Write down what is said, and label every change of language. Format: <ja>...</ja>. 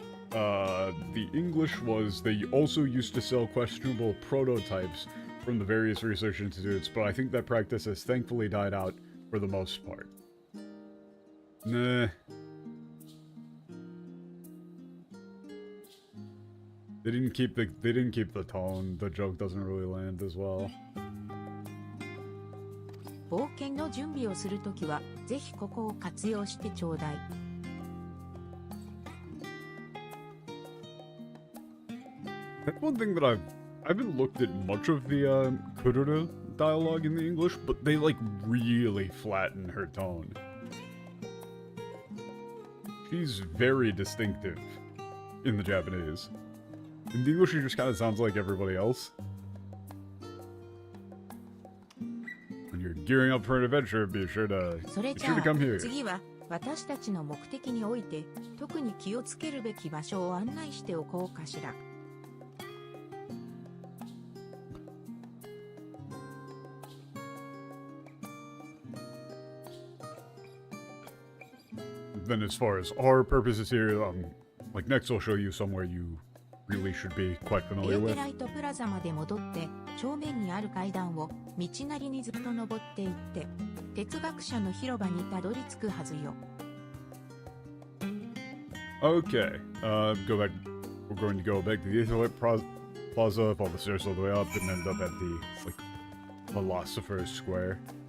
<en>The English was, they also used to sell questionable prototypes from the various research institutes, but I think that practice has thankfully died out for the most part. Nah. They didn't keep the tone. The joke doesn't really land as well.</en> <ja>冒険の準備をするときは、ぜひここを活用してちょうだい。</ja> <en>That's one thing that I haven't looked at much of the Kurura dialogue in the English, but they like really flatten her tone. She's very distinctive in the Japanese. In the English, she just kind of sounds like everybody else. When you're gearing up for an adventure, be sure to come here.</en> <ja>次は私たちの目的において特に気をつけるべき場所を案内しておこうかしら。</ja> <en>Then as far as our purposes here, like next I'll show you somewhere you really should be quite familiar with.</en> <ja>ライトプラザまで戻って正面にある階段を道なりにずっと登っていって哲学者の広場にたどり着くはずよ。</ja> <en>Okay, go back. We're going to go back to the Etherlit Plaza, follow the stairs all the way up, and end up at the like Philosopher's Square.</en>